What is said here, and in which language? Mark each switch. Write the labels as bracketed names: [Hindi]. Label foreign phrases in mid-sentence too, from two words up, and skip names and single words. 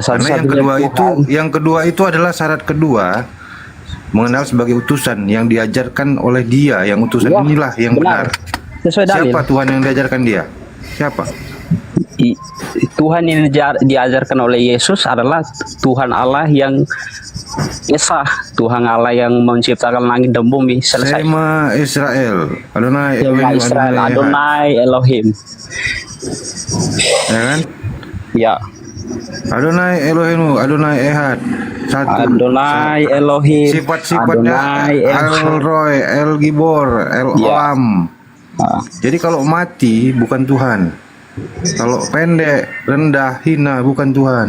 [Indonesian] Karena yang kedua itu adalah syarat kedua, mengenal sebagai utusan yang diajarkan oleh Dia, yang utusan Ya, inilah yang benar. Sesuai dalil. Siapa Tuhan yang diajarkan Dia? Siapa? Tuhan yang diajarkan oleh Yesus adalah Tuhan Allah yang Esa, Tuhan Allah yang menciptakan langit dan bumi. Selesai. [Hebrew] שמע ישראל, אדוני Shema Elohim, Israel, אדוני אחד. אדוני אלוהים. [Indonesian] Ya kan? Ya, [Hebrew] אדוני אלוהים, אדוני אחד. [Indonesian] Satu. [Hebrew] אדוני אלוהים. [Indonesian] Sifat-sifatnya [Hebrew] Adonai אל רואי, אל גיבור, אל [Indonesian] Ya. [Hebrew] Olam. Ah, [Indonesian] Jadi kalau mati bukan Tuhan. Kalau pendek, rendah, hina bukan Tuhan.